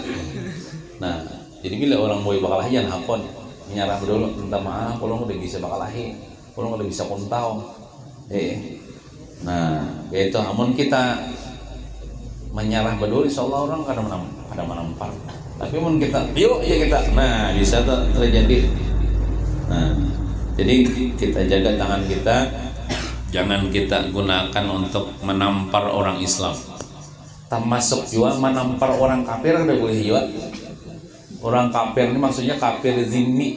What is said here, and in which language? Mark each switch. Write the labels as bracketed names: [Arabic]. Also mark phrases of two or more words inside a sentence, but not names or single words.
[Banjar] Nah, jadi bila orang bawa bakalahi jangan hakon. Menyarah bedul, minta maaf, ulun kada bisa bakalahi. Ulun kada bisa kuntau. [Indonesian] Nah, yaitu amun kita menyerah bedul, insyaallah orang kada menampar. [Banjar] Tapi amun kita, yuk ya kita, nah bisa terjadi. [Indonesian] Nah, jadi kita jaga tangan kita, jangan kita gunakan untuk menampar orang Islam. Termasuk juga menampar orang kafir kada boleh juga. Orang kafir ini maksudnya kafir zimmi.